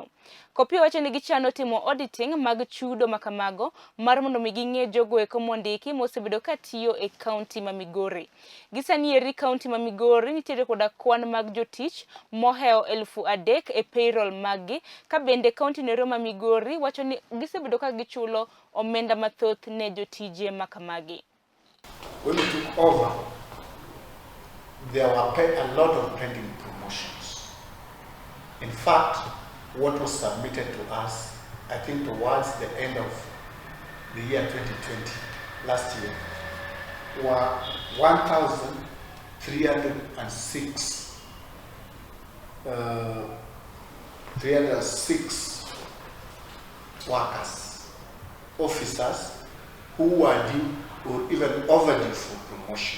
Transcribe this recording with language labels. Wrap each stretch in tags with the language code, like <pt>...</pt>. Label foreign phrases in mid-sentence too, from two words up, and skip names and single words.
<luo>Kopiyo wacho ni gichano timo auditing mag chudo makamago mar mondo mi ging'e jogo eko mondiki mosebedo katiyo e kaunti ma Migori. Gisanieri County ma Migori nitiere koda kwan mag jotich moheo 3,000 e payroll maggi kabende kaunti noero ma Migori wacho ni gisebedo ka gichulo omenda mathoth ne jotije makamagi.</luo> <en>When we took over, there were a lot of pending promotions. In fact, what was submitted to us, I think towards the end of the year 2020, last year, were 306 workers, officers who were due or even overdue for promotion.</en>